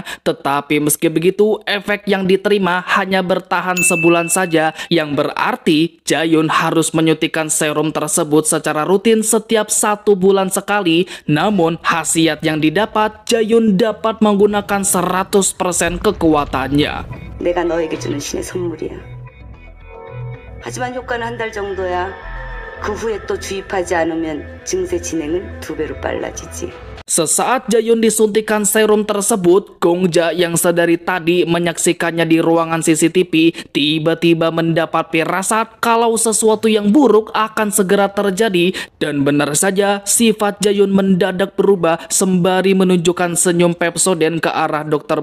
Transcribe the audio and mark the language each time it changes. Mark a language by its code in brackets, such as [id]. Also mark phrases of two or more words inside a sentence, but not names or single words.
[id] Tetapi meski begitu, efek yang diterima hanya bertahan sebulan saja, yang berarti Jae-yoon harus menyuntikkan serum tersebut secara rutin setiap 1 bulan sekali. Namun, khasiat yang didapat, Jae-yoon dapat menggunakan 100% kekuatannya. [ko] 내가 너에게 주는 신의 선물이야. 하지만 효과는 한 달 정도야. 그 후에 또 주입하지 않으면 증세 진행은 2배로 빨라지지. [id] Sesaat Jae-yoon disuntikan serum tersebut, Gong-ja yang sedari tadi menyaksikannya di ruangan CCTV tiba-tiba mendapat firasat kalau sesuatu yang buruk akan segera terjadi. Dan benar saja, sifat Jae-yoon mendadak berubah sembari menunjukkan senyum Pepsoden ke arah Dr.